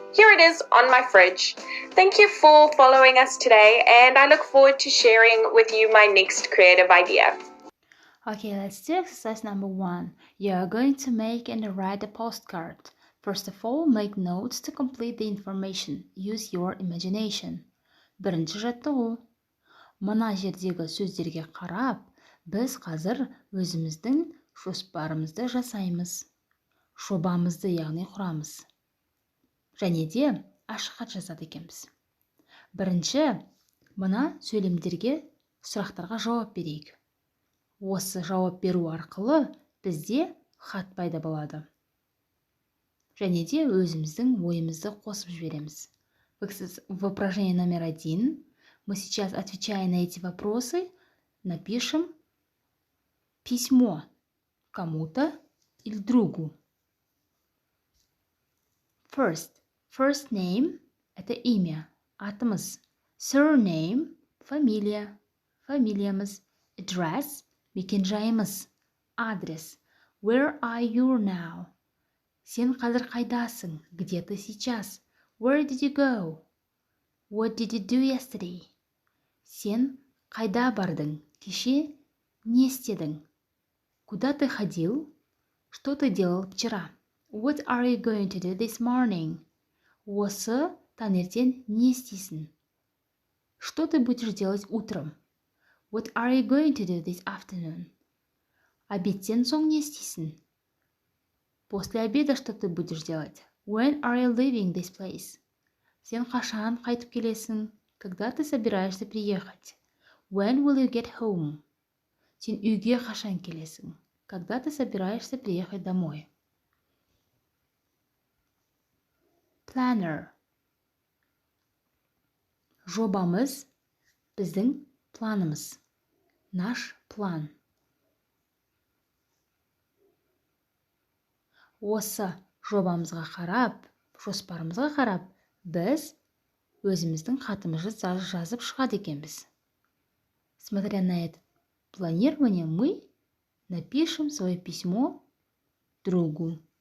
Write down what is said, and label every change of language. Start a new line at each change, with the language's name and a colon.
English: Here it is on my fridge. Thank you for following us today, and I look forward to sharing with you my next creative idea. Okay, let's do exercise number 1. You are going to make and write a postcard. First of all, make notes to complete the information. Use your imagination.
Kazakh: Бірінші жаттығу. Мына жердегі сөздерге қарап, біз қазір өзіміздің жоспарымызды жасаймыз. Жобамызды, яғни құрамыз. Және де ашық хат жазады екенбіз. Бірінші, мына сөйлемдерге, сұрақтарға жауап берейік. Осы жауап беру арқылы бізде хат пайда болады. Және де өзіміздің ойымызды қосып жібереміз.
Russian: В упражнении номер 1 мы сейчас, отвечая на эти вопросы, напишем письмо кому-то или другу. First name – это имя, атымыз. Surname – фамилия, фамилиямыз.
Kazakh: Address – мекенжайымыз, адрес.
English: Where are you now?
Kazakh: Сен қазір қайдасың?
Russian: Где ты сейчас?
English: Where did you go? What did you do yesterday?
Kazakh: Сен қайда бардың? Кеше не істедің?
Russian: Куда ты ходил? Что ты делал вчера?
English: What are you going to do this morning?
Kazakh: Осы таңертең не істейсің?
Russian: Что ты будешь делать утром?
English: What are you going to do this afternoon?
Kazakh: Обедтен соң не істейсің?
Russian: После обеда что ты будешь делать?
English: When are you leaving this place?
Kazakh: Сен қашан қайтып келесің?
Russian: Когда ты собираешься приехать?
English: When will you get home?
Kazakh: Сен үйге қашан келесің?
Russian: Когда ты собираешься приехать домой?
English: Planner.
Kazakh: Жобамыз біздің планымыз.
Russian: Наш план.
Kazakh: Осы жобамызға қарап, жоспарымызға қарап, біз өзіміздің хатымызды жазып шығады екенбіз.
Russian: Смотря на это планирование, мы напишем свое письмо другу.